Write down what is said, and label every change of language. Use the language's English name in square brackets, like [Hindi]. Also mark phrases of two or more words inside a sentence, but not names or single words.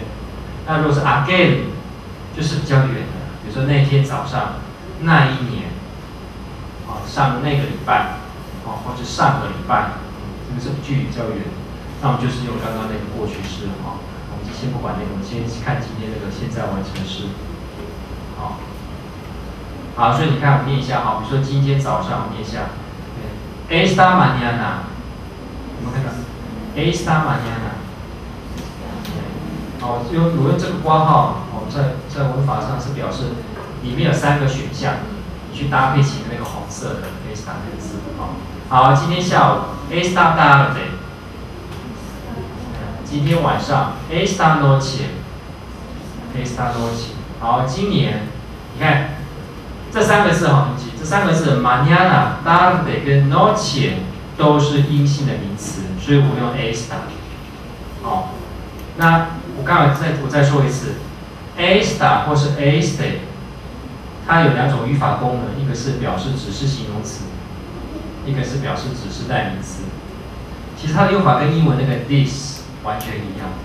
[Chinese] 那如果是 again， 就是比较远的，比如说那天早上，那一年，上那个礼拜。或者上个礼拜，这个是距离比较远，那我们就是用刚刚那个过去式我们就先不管那个，我们先看今天那个现在完成式。好，所以你看我念一下比如说今天早上我念一下 ， [Spanish] esta mañana， [Chinese] 有没有看到 ？ [Spanish] esta mañana， [Chinese] 我用这个括号，我们在文法上是表示里面有3个选项，你去搭配起那个红色的 esta 那个字好，今天下午 [Spanish] esta tarde， [Chinese] 今天晚上 [Spanish] esta noche， [Chinese] 好，今年你看这3个字这3个字 [Spanish] mañana、tarde [Chinese] 跟 noche 都是阴性的名词，所以我用 esta。那我再说一次 ，esta 或是 este， 它有2种语法功能，一个是表示指示形容词。一个是表示指示代名词，其实它的用法跟英文那个 this 完全一样。